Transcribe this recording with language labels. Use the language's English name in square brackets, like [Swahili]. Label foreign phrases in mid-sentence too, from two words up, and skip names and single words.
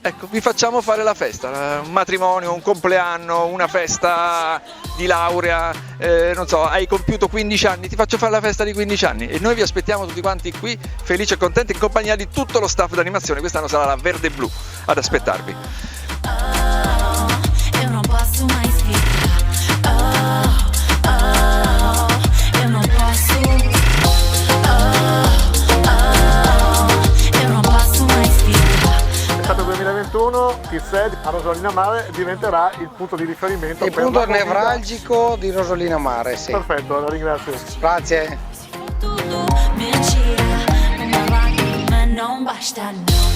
[Italian] Ecco, vi facciamo fare la festa, un matrimonio, un compleanno, una festa di laurea, non so, hai compiuto 15 anni, ti faccio fare la festa di 15 anni e noi vi aspettiamo tutti quanti qui, felici e contenti, in compagnia di tutto lo staff d'animazione. Quest'anno sarà la verde e blu ad aspettarvi. [Portuguese] Eu não posso mais ficar. Eu não posso. Eu não posso mais ficar. [Italian] Estate 2021, TISEE a Rosolina Mare diventerà il punto di riferimento. Il per punto la movida. nevralgico di Rosolina Mare, sì. Perfetto, la ringrazio. Grazie. [Portuguese] Tudo mentira, uma lágrima não basta.